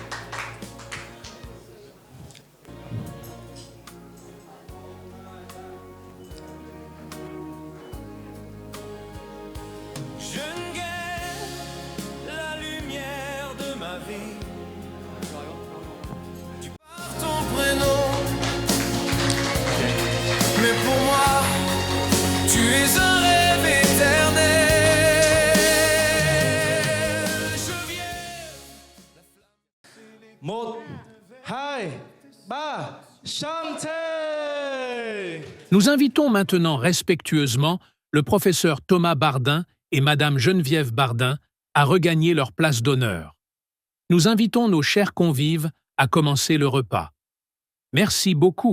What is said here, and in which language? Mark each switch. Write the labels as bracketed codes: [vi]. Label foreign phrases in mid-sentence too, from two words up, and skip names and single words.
[fr] Je ne guère la lumière de ma vie, tu par ton prénom. Mais pour moi, tu es un rêve éternel. Je viens. Một, hai, ba, chantez! Nous invitons maintenant respectueusement le professeur Thomas Bardin et Madame Geneviève Bardin à regagner leur place d'honneur. Nous invitons nos chers convives à commencer le repas. Merci beaucoup.